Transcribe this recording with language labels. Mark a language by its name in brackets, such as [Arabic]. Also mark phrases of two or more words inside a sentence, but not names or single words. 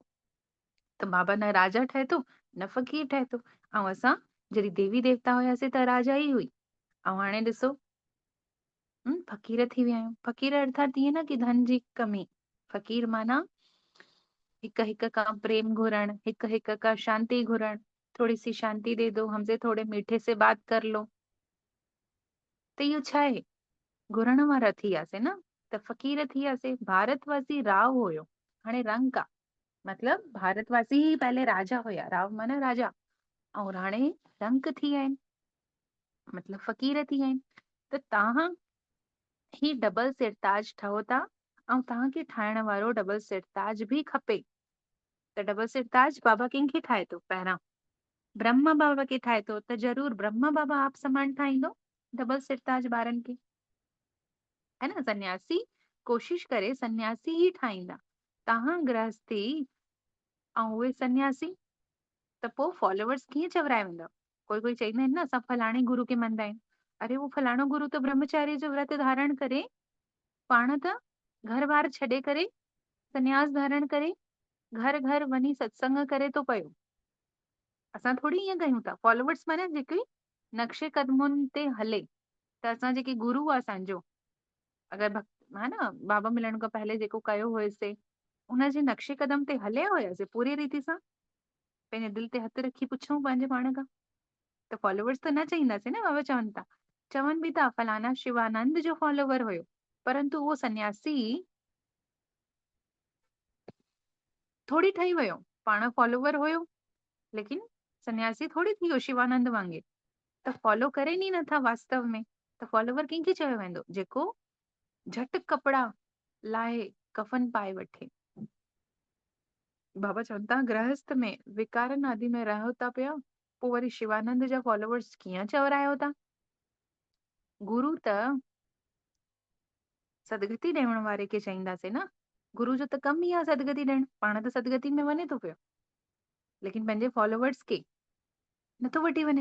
[Sindhi] त बाबा न राजा ठहे थो न फ़कीर ठहे थो। ऐं असां जॾहिं देवी देवता हुयासीं त राजा ई हुई, ऐं हाणे ॾिसो फ़कीर थी विया आहियूं। फ़कीर अर्थात ईअं न कि धन जी कमी। फ़कीर माना हिक हिक का प्रेम घुरण, हिक हिक का शांति घुरण, [Hindi] थोड़ी सी शांति दे दो, हमसे थोड़े मीठे से बात कर लो। [Sindhi] त इहो छा आहे? घुरण वारा थी वियासीं न, त फ़कीर थी वियासीं। भारतवासी राव हुयो, हाणे रंक आहे। मतलब भारतवासी ही पहले राजा हुया, राव माना राजा, ऐं हाणे रंक थी विया आहिनि, मतलब फ़कीर थी विया आहिनि। त तव्हां ही डबल सिरताज ठहो था ऐं तव्हांखे ठाहिण वारो डबल सिरताज बि खपे। त डबल सिरताज बाबा कंहिंखे ठाहे थो? पहिरां ब्रह्मा बाबा खे ठाहे थो, त ज़रूर ब्रह्मा बाबा आप समान ठाहींदो डबल सिरताज ॿारनि खे, है न। सन्यासी कोशिश करे सन्यासी ही ठाहींदा। तव्हां गृहस्थी ऐं उहे सन्यासी, त पोइ फॉलोवर्स कीअं चवराए वेंदव? कोई चईंदा आहिनि न, असां फलाणे गुरु खे मञदा आहियूं। अरे वो फलाणो गुरु त ब्रह्मचारी जो व्रत धारण करे पाण त घर बार छॾे करे संन्यास धारण करे घर घर वञी सत्संग करे थो पियो। असां थोड़ी ईअं कयूं था। फॉलोवर्स माने जेके नक्शे कदमुनि ते हले। त असां जेके गुरु आहे असांजो, अगरि हा न बाबा मिलण खां पहले जेको कयो हुयसीं उनजे नक्शे कदम ते हलिया हुयासीं पूरी रीति सां। पंहिंजे दिलि ते हथु रखी पुछूं पंहिंजे पाण खां, त फॉलोवर्स त न चईंदासीं न। बाबा चवनि था, चवनि बि था फलाना शिवानंद जो फॉलोवर हुयो, परंतु उहो सन्यासी थोड़ी ठही वियो। पाण फॉलोवर हुयो लेकिन सन्यासी थोड़ी थी वियो शिवानंद वांगुरु। त फॉलो करे नी नथा वास्तव में। त फॉलोवर कंहिंखे चयो वेंदो? जेको झटि कपिड़ा लाहे कफन पाए वठे। बाबा चवनि था गृहस्थ में विकारन आदि में रहो था पिया, पोइ वरी शिवानंद जा फॉलोवर्स कीअं चवरायो था? गुरु त सदगति ॾियण वारे खे चईंदासीं न। गुरु जो त कम ई आहे सदगति ॾियण। पाण त सदगति में वञे थो पियो, लेकिन पंहिंजे फॉलोवर्स खे नथो वठी वञे।